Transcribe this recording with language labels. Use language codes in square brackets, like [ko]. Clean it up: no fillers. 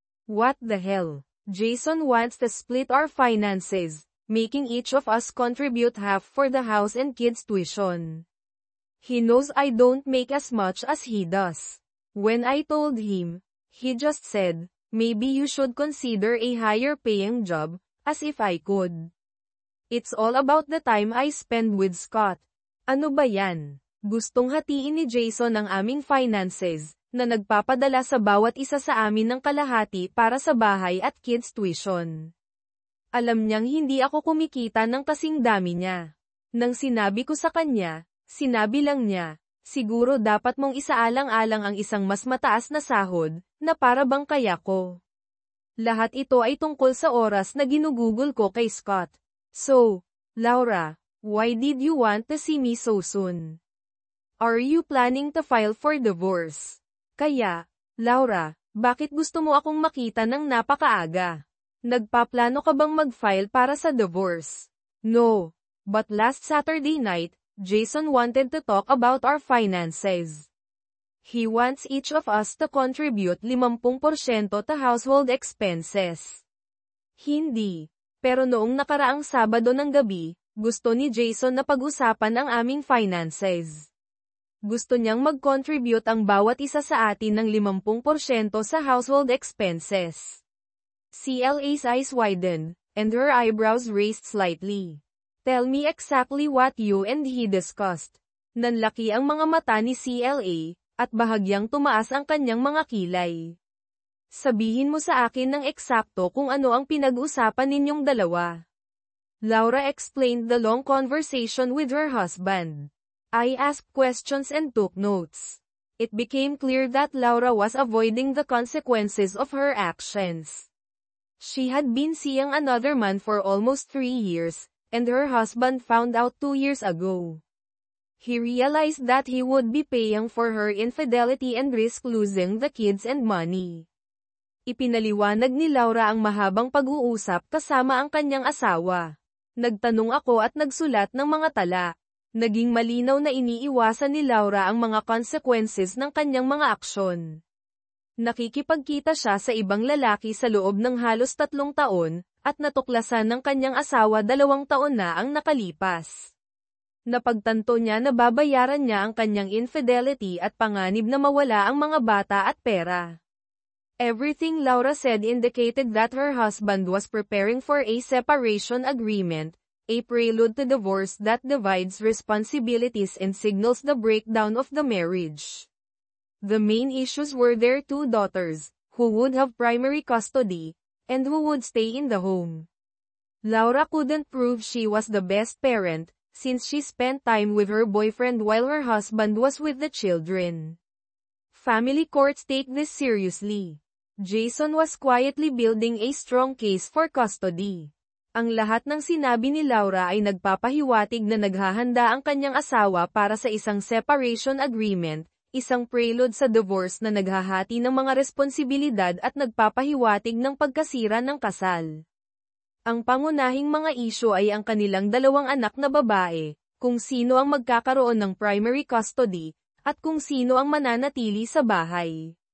[en] What the hell? Jason wants to split our finances, making each of us contribute half for the house and kids' tuition. He knows I don't make as much as he does. When I told him, he just said, maybe you should consider a higher paying job, as if I could. It's all about the time I spend with Scott. [tl] Ano ba yan? Gustong hatiin ni Jason ang aming finances, na nagpapadala sa bawat isa sa amin ng kalahati para sa bahay at kids' tuition. Alam niyang hindi ako kumikita ng kasing dami niya. Nang sinabi ko sa kanya, sinabi lang niya, Siguro dapat mong isaalang-alang ang isang mas mataas na sahod, na para bang kaya ko. Lahat ito ay tungkol sa oras na ginugugol ko kay Scott. [en] So, Laura, why did you want to see me so soon? Are you planning to file for divorce? [tl] Kaya, Laura, bakit gusto mo akong makita ng napakaaga? Nagpaplano ka bang mag-file para sa divorce? [en] No. But last Saturday night, Jason wanted to talk about our finances. He wants each of us to contribute 50% to household expenses. [tl] Hindi. Pero noong nakaraang Sabado ng gabi, gusto ni Jason na pag-usapan ang aming finances. Gusto niyang mag-contribute ang bawat isa sa atin ng 50% sa household expenses. [en] CLA's eyes widened, and her eyebrows raised slightly. Tell me exactly what you and he discussed. [tl] Nanlaki ang mga mata ni CLA, at bahagyang tumaas ang kanyang mga kilay. Sabihin mo sa akin ng eksakto kung ano ang pinag-usapan ninyong dalawa. [en] Laura explained the long conversation with her husband. I asked questions and took notes. It became clear that Laura was avoiding the consequences of her actions. She had been seeing another man for almost 3 years, and her husband found out 2 years ago. He realized that he would be paying for her infidelity and risk losing the kids and money. [tl] Ipinaliwanag ni Laura ang mahabang pag-uusap kasama ang kanyang asawa. Nagtanong ako at nagsulat ng mga tala. Naging malinaw na iniiwasan ni Laura ang mga consequences ng kanyang mga aksyon. Nakikipagkita siya sa ibang lalaki sa loob ng halos 3 taon, at natuklasan ng kanyang asawa 2 taon na ang nakalipas. Napagtanto niya na babayaran niya ang kanyang infidelity at panganib na mawala ang mga bata at pera. [en] Everything Laura said indicated that her husband was preparing for a separation agreement, a prelude to divorce that divides responsibilities and signals the breakdown of the marriage. The main issues were their 2 daughters, who would have primary custody, and who would stay in the home. Laura couldn't prove she was the best parent, since she spent time with her boyfriend while her husband was with the children. Family courts take this seriously. Jason was quietly building a strong case for custody. [tl] Ang lahat ng sinabi ni Laura ay nagpapahiwatig na naghahanda ang kanyang asawa para sa isang separation agreement, isang prelude sa divorce na naghahati ng mga responsibilidad at nagpapahiwatig ng pagkasira ng kasal. Ang pangunahing mga isyu ay ang kanilang 2 anak na babae, kung sino ang magkakaroon ng primary custody, at kung sino ang mananatili sa bahay.